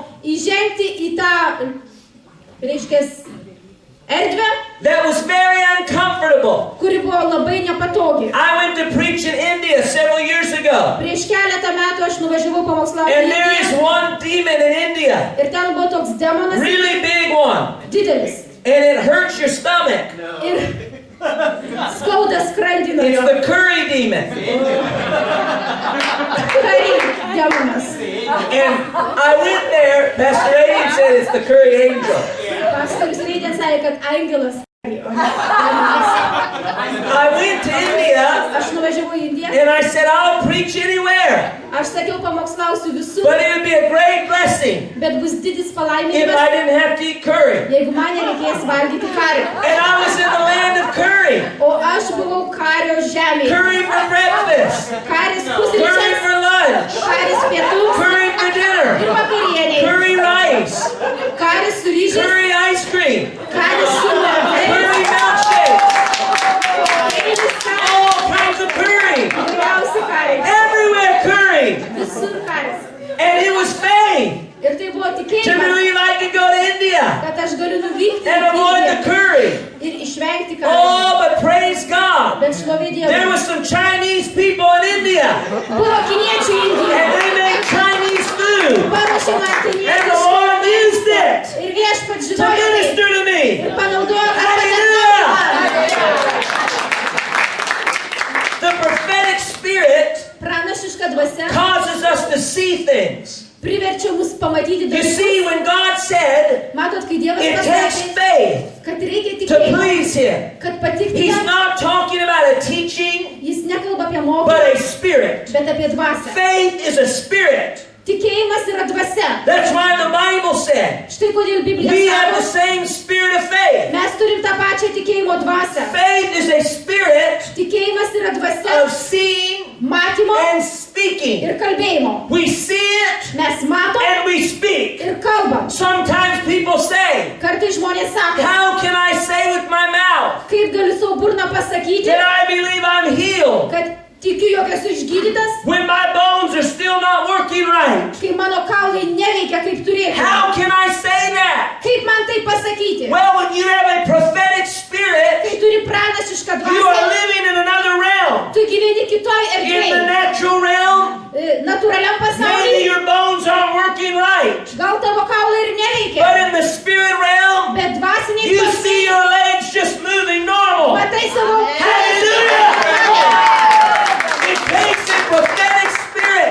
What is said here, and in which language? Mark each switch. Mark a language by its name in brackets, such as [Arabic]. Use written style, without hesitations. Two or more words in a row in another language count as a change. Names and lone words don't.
[Lithuanian] įžengti į tą, reiškia, erdvę, [English] that was very uncomfortable. [Lithuanian] kuri buvo labai nepatogi. [English] I went to preach in India several years ago. [Lithuanian] Prieš keletą metų aš nuvažiavau pamokslauti į [English] And there is [Lithuanian] Indiją [English] one demon in India, [Lithuanian] ir ten buvo toks demonas [English] really big one, [Lithuanian] didelis [English] and it hurts your stomach. [Lithuanian] ir skauda skrandį nuo [English] It's [Lithuanian] jo. [English] the curry demon. [Lithuanian] Kari demonas. [English] And I went there, Pastor Aiden said it's the curry angel. [Lithuanian] Pastorius Reidė sakė, kad angelas. O ne demonas. [English] I went to India [Lithuanian] Aš nuvažiavau į Indiją. [English] and I said, I'll preach anywhere, [Lithuanian] Aš sakiau, pamokslausiu visur, [English] but it would be a great blessing [Lithuanian] bet bus didis [English] if [Lithuanian] palaiminimas, [English] I didn't have to eat curry. [Lithuanian] jeigu man nereikės valgyti kario. [English] And I was in the land of curry. [Lithuanian] O aš buvau kario žemėje. [English] Curry for breakfast, [Lithuanian] Karis [English] curry [Lithuanian] pusryčiams, [English] for lunch, [Lithuanian] karis pietums [English] curry for [Lithuanian] ir [English] dinner, [Lithuanian] vakarieniai. [English] curry rice, [Lithuanian] Karis su ryžiais, [English] curry ice cream, [Lithuanian] karis su [English] curry [Lithuanian] mergais, [English] milkshakes, [Lithuanian] vakarinis karis, [English] all kinds of curry. [Lithuanian] įvairiausi karai. [English] Everywhere curry. [Lithuanian] Visur karis. [English] And it was faith [Lithuanian] Ir tai buvo [English] to [Lithuanian] tikėjimas, [English] believe I could go to India [Lithuanian] kad aš galiu nuvykti [English] and [Lithuanian] į [English] avoid the [Lithuanian] Indiją [English] curry. [Lithuanian] ir išvengti kario. [English] Oh, but praise God. [Lithuanian] Bet šlovė [English] There [Lithuanian] Dievui. [English] was some Chinese people in India [Lithuanian] Buvo kiniečių [English] and [Lithuanian] Indijoje. [English] they made Chinese food. [Lithuanian] Paruošė man [English] And the [Lithuanian] kinietišką [English] Lord used it [Lithuanian] ir viešpats [English] to [Lithuanian] žinojo tai [English] minister to me. [Lithuanian] ir panaudojo [English] Hallelujah. [Lithuanian] man. [English] The prophetic spirit [Lithuanian] Pranašiška dvasia [English] causes us to see things. [Lithuanian] priverčia mus pamatyti [English] You see, [Lithuanian] dalykus. [English] when God said [Lithuanian] Matot, kai Dievas [English] it takes [Lithuanian] pasakė, [English] faith [Lithuanian] kad reikia [English] to [Lithuanian] tikėjimo, [English] please Him, [Lithuanian] kad patikti [English] He's [Lithuanian] jam, [English] not talking about a teaching, [Lithuanian] jis nekalba apie [English] but [Lithuanian] mokymą, [English] a spirit. [Lithuanian] bet apie dvasią. [English] Faith is a spirit. [Lithuanian] Tikėjimas yra dvasia. [English] That's why the Bible said [Lithuanian] Štai kodėl Biblija [English] we have the [Lithuanian] sako, [English] same spirit of faith. [Lithuanian] mes turim tą pačią tikėjimo dvasią. [English] Faith is a spirit [Lithuanian] Tikėjimas yra dvasia [English] of seeing [Lithuanian] matymo [English] and speaking. [Lithuanian] ir kalbėjimo. [English] We see it [Lithuanian] Mes matom [English] and we speak. [Lithuanian] ir kalbam. [English] Sometimes people say, [Lithuanian] Kartais žmonės sako, [English] how can I say with my mouth [Lithuanian] kaip galiu savo burną pasakyti, [English] that I believe I'm healed [Lithuanian] kad tikiu, jog esu išgydytas, [English] when my bones are still not working right? [Lithuanian] kai mano kaulai neveikia kaip turėtų. [English] How can I say that? [Lithuanian] Kaip man tai pasakyti? [English] Well, when you have a prophetic spirit, [Lithuanian] Kai turi pranašišką [English] you are [Lithuanian] dvasią, [English] living in another realm. [Lithuanian] tu gyveni kitoj [English] In the [Lithuanian] erdvėje, [English] natural realm, [Lithuanian] natūraliam [English] maybe [Lithuanian] pasaulyje. [English] your bones aren't working right. [Lithuanian] Gal tavo kaulai ir neveikia, [English] But in the spirit realm, [Lithuanian] bet dvasiniai [English] you see your legs just moving normal. [Lithuanian] matai savo [English] Hallelujah! It takes a prophetic spirit.